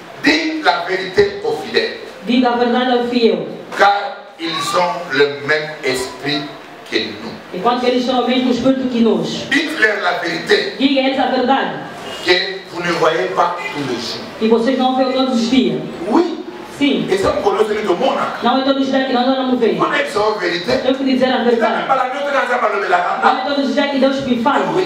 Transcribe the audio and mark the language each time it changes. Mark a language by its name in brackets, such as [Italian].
[French] Dis la vérité aux fidèles. [Portuguese] Diga a verdade ao fiel. [French] Car ils ont le même esprit que nous. [Portuguese] Enquanto eles são o mesmo espírito que nós. [French] Dites-leur la vérité. [Portuguese] Diga a eles a verdade. [French] Que vous ne voyez pas tous les jours. [Portuguese] Que vocês não veem todos os dias. [French] Oui. [Portuguese] Sim. E são colônias do mundo. Não é todos os dias que nós não vemos. Quando eles são a verdade. Eu quero dizer a verdade. Não é todos os dias que Deus me fala.